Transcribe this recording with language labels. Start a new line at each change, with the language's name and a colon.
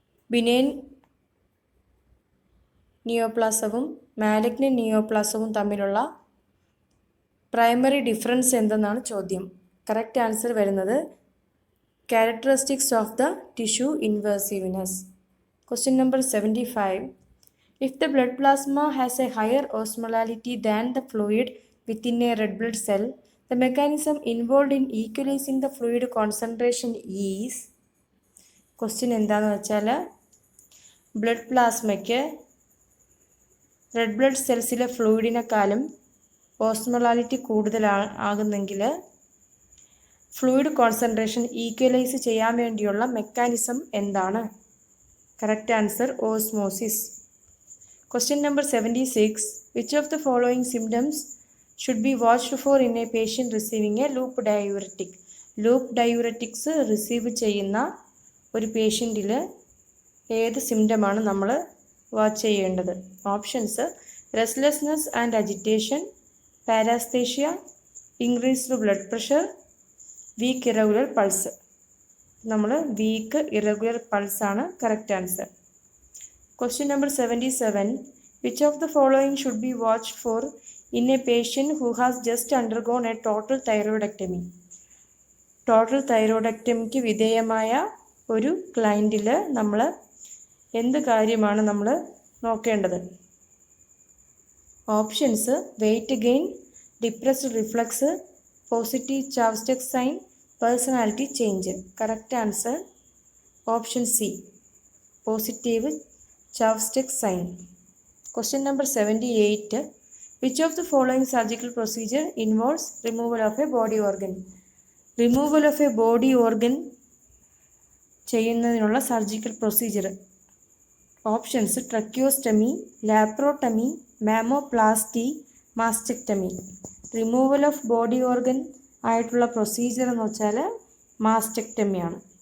Malayalam: Benign നിയോപ്ലാസവും malignant നിയോപ്ലാസവും തമ്മിലുള്ള primary difference എന്തെന്നാണ് ചോദ്യം.
English: correct answer
Malayalam: വരുന്നത്
English: Characteristics of the tissue invasiveness. Question number 75. If the blood plasma has a higher osmolality than the fluid within a red blood cell, the mechanism involved in equalizing the fluid concentration is.
Malayalam: Question എന്താണെന്ന് വെച്ചാൽ, blood പ്ലാസ്മയ്ക്ക് red blood സെൽസിലെ ഫ്ലൂയിഡിനെക്കാളും ഓസ്മോലാലിറ്റി കൂടുതലാകുന്നെങ്കിൽ fluid concentration equalise ചെയ്യാൻ വേണ്ടിയുള്ള mechanism എന്താണ്?
English: Correct answer osmosis. Question number 76. Which of the following symptoms should be watched for in a patient receiving a loop diuretic?
Malayalam: Loop diuretics receive ചെയ്യുന്ന ഒരു പേഷ്യൻറ്റിൽ ഏത് സിംറ്റമാണ് നമ്മൾ watch ചെയ്യേണ്ടത്?
English: Options: restlessness and agitation, paresthesia, increased blood pressure, weak irregular pulse. നമ്മൾ weak irregular പൾസാണ് correct answer. Question number 77. Which of the following should be watched for in a patient who has just undergone a total thyroidectomy?
Malayalam: Total തൈറോയിഡക്ടമിക്ക് വിധേയമായ ഒരു ക്ലയൻറ്റിൽ നമ്മൾ എന്ത് കാര്യമാണ് നമ്മൾ നോക്കേണ്ടത്?
English: Options: weight gain, depressed reflex, positive Chvostek sign, personality change. Correct answer option C, positive Chvostek sign. Question number 78. Which of the following surgical procedure involves removal of a body organ? Removal of a body organ
Malayalam: ചെയ്യുന്നതിനുള്ള
English: Surgical procedure. Options: tracheostomy, laparotomy, mammoplasty, mastectomy. Removal of body organ
Malayalam: ആയിട്ടുള്ള procedure എന്ന് വെച്ചാൽ മാസ്റ്റെക്ടമിയാണ്.